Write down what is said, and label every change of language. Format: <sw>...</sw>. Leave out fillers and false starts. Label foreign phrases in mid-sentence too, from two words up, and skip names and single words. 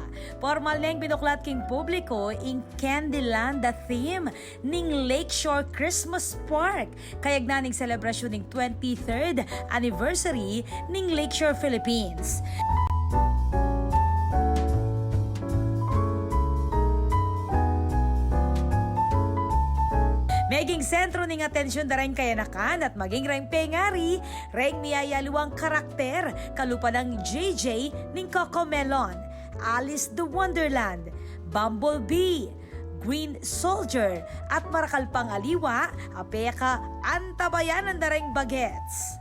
<pam>Formal neng binuklat king publiko in Candyland</pam> <en>the theme</en> <pam>ning Lakeshore Christmas Park. Kayag na ning selebrasyon ning 23rd anniversary ning Lakeshore Philippines. Maging sentro ning atensyon da rin kayanakan at maging ring pengari, ring miyayaluang karakter, kalupa ng JJ ning Cocomelon, Alice the Wonderland, Bumblebee, Green Soldier, at marakalpang aliwa, apeka antabayanan da ring bagets.</pam>